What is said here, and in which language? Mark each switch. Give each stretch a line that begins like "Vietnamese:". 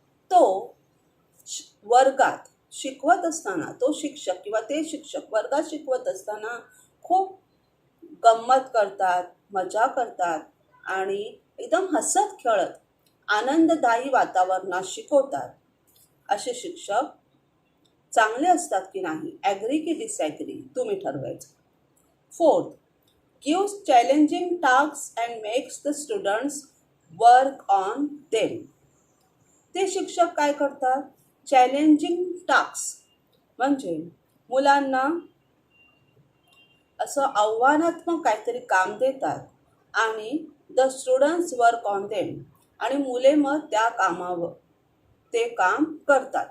Marathi: तो वर्गात शिकवत असताना, तो शिक्षक किंवा ते शिक्षक वर्गात शिकवत असताना खूप गंमत करतात, मजा करतात आणि एकदम हसत खेळत आनंददायी वातावरणात शिकवतात. असे शिक्षक चांगले असतात की नाही? ॲग्री की डिसॲग्री तुम्ही ठरवायचं.
English: Fourth gives challenging tasks and makes the students work on them.
Marathi: ते शिक्षक काय करतात? चॅलेंजिंग टास्क म्हणजे मुलांना असं आव्हानात्मक काहीतरी काम देतात आणि
English: the students work on them,
Marathi: आणि मुले मग त्या कामावर ते काम करतात.